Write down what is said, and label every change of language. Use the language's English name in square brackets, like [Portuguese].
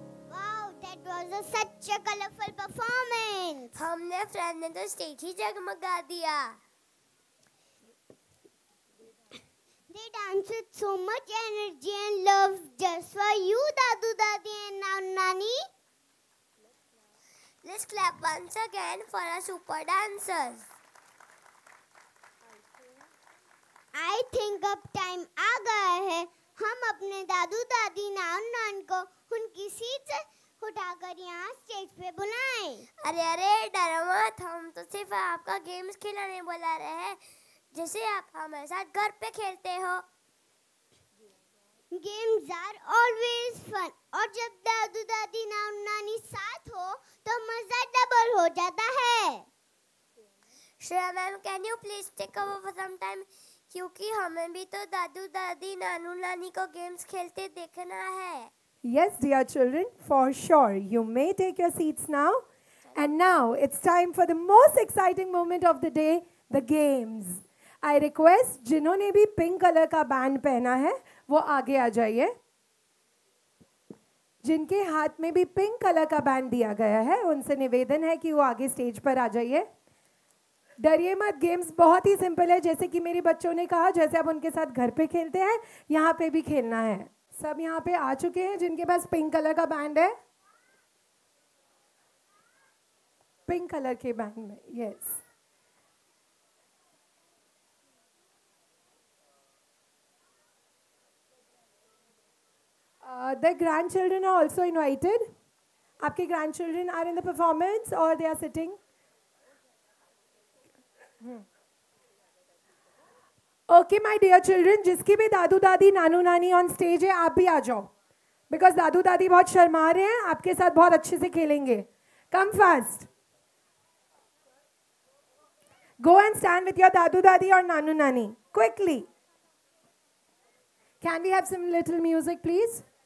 [English] Wow, that was such a colorful performance. [Hindi] हमने friend ने तो स्टेज ही जगमगा दिया। [English] They danced with so much energy and love just for you, Dadu, Dadi and Nanu, Nani. Let's clap once again for our super dancers. I think [Hindi] अब time आ गया है हम अपने दादू दादी नानू नानी को उनकी सीट से उठाकर यहाँ स्टेज पे बुलाएं। अरे अरे डरो मत, हम तो सिर्फ आपका गेम्स खिलाने बुला रहे हैं, जैसे आप हमारे साथ घर पे खेलते हो। [English] Games are always fun [Hindi] और जब दादू दादी नानू नानी साथ हो तो मजा डबल हो जाता है। Shreya ma'am, [English] can you please take over for some time, [Hindi] क्योंकि हमें भी तो दादू दादी नानू नानी को गेम्स खेलते देखना है। [English] Yes, dear children, for sure. You may take your seats now. And now it's time for the most exciting moment of the day, the games. I request [Hindi] जिन्होंने भी पिंक कलर का बैंड पहना है वो आगे आ जाइए। जिनके हाथ में भी पिंक कलर का बैंड दिया गया है उनसे निवेदन है कि वो आगे स्टेज पर आ जाइए। डरिए मत, गेम्स बहुत ही सिंपल है, जैसे कि मेरे बच्चों ने कहा, जैसे आप उनके साथ घर पे खेलते हैं यहाँ पे भी खेलना है। सब यहाँ पे आ चुके हैं जिनके पास पिंक कलर का बैंड है? पिंक कलर के बैंड में, yes. [English] The grandchildren are also invited. [Hindi] आपके [English] grandchildren are in the performance or they are sitting? Okay, my dear children, [Hindi] जिसकी भी दादू दादी नानू नानी [English] on stage [Hindi] है आप भी आ जाओ, because दादू दादी बहुत शर्मा रहे हैं, आपके साथ बहुत अच्छे से खेलेंगे। [English] Come fast. Go and stand with your dadu dadi or nanu nani quickly. Can we have some little music, please?